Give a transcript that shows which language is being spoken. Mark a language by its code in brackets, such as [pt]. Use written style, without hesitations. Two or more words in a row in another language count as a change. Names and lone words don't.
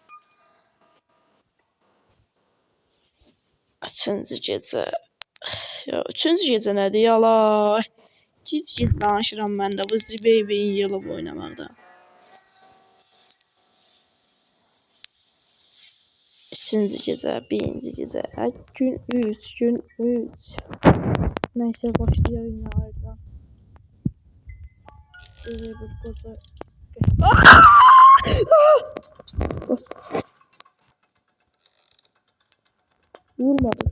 [az] Üçüncü gecə. Ya üçüncü gecə nədir yalay? Gic danışıram mən də bu Zibeybin yılıb oynamaqdan. Üçüncü gecə, birinci gecə, gün 3. [tr] Neyse başlayalım yine oradan. Bu koca... Vurmadım.